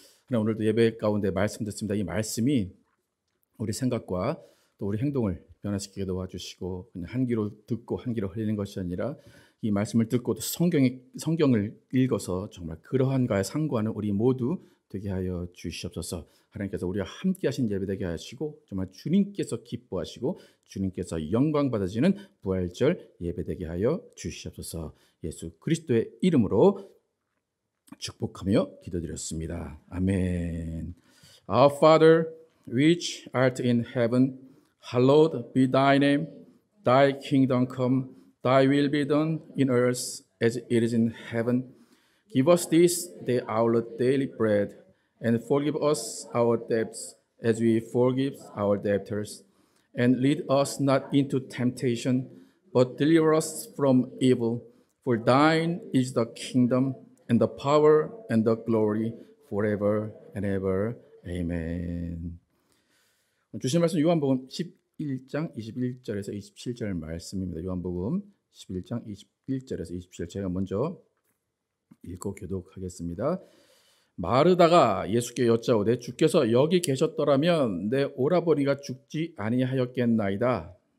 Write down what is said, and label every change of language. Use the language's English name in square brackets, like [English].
[Korean] 하나님 오늘도 예배 가운데 말씀 듣습니다. 이 말씀이 우리 생각과 또 우리 행동을 변화시키게 도와주시고 그냥 한 귀로 듣고 한 귀로 흘리는 것이 아니라 이 말씀을 듣고 또 성경을 읽어서 정말 그러한가에 상고하는 우리 모두 되게 하여 주시옵소서. 하나님께서 우리와 함께 하신 예배 되게 하시고 정말 주님께서 기뻐하시고 주님께서 영광 받아지는 부활절 예배 되게 하여 주시옵소서. 예수 그리스도의 이름으로 축복하며 기도드렸습니다. 아멘. [English] Our Father, which art in heaven, hallowed be thy name. Thy kingdom come, thy will be done in earth as it is in heaven. Give us this day our daily bread, and forgive us our debts as we forgive our debtors. And lead us not into temptation, but deliver us from evil. For thine is the kingdom, and the power, and the glory, forever and ever. Amen. [Korean] 주신 말씀 요한복음 11장 21절에서 27절 말씀입니다. 요한복음 11장 21절에서 27절 제가 먼저 읽고 교독하겠습니다. 마르다가 예수께 여짜오되 주께서 여기 계셨더라면 내 오라버니가 죽지 아니하였겠나이다.